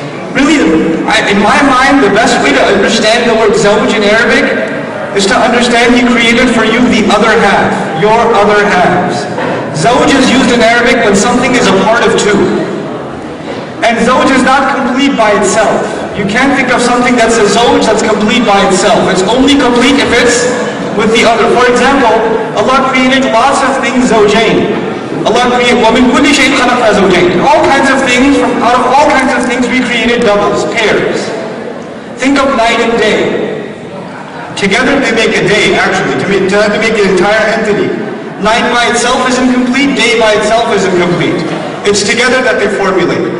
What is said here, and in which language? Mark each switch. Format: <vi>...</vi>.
<en>Really, in my mind, the best way to understand the word zawj in Arabic is to understand He created for you the other half, your other halves. Zawj is used in Arabic when something is a part of two. And zawj is not complete by itself. You can't think of something that's a zawj that's complete by itself. It's only complete if it's with the other. For example, Allah created lots of things zawjain. Allah created</en> <ar>وَمِن كُلِّ شَيْءٍ خَلَقْنَا زَوْجَيْنِ.</ar> <en>All kinds of things, out of all kinds of things we created doubles, pairs. Think of night and day. Together they make a day, actually, to make an entire entity. Night by itself is incomplete, day by itself is incomplete. It's together that they formulate.</en>